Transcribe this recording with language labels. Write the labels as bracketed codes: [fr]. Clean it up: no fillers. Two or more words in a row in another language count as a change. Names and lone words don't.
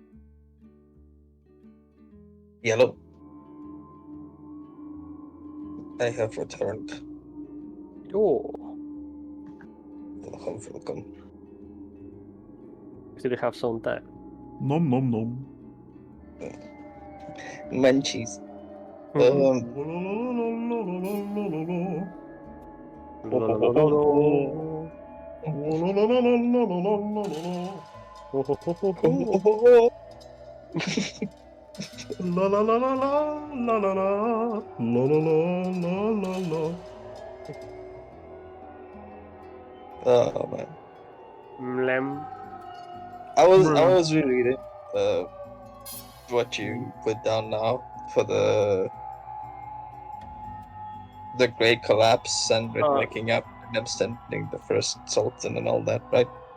[en] Yellow. I have returned. Oh, Welcome, welcome. still have some time. Nom nom nom. Munchies. La la la la la la la la la la la la la. Oh man. Mlem. I was rereading what you put down now for the Great Collapse and it waking up and them sending the first Sultan and all that, right?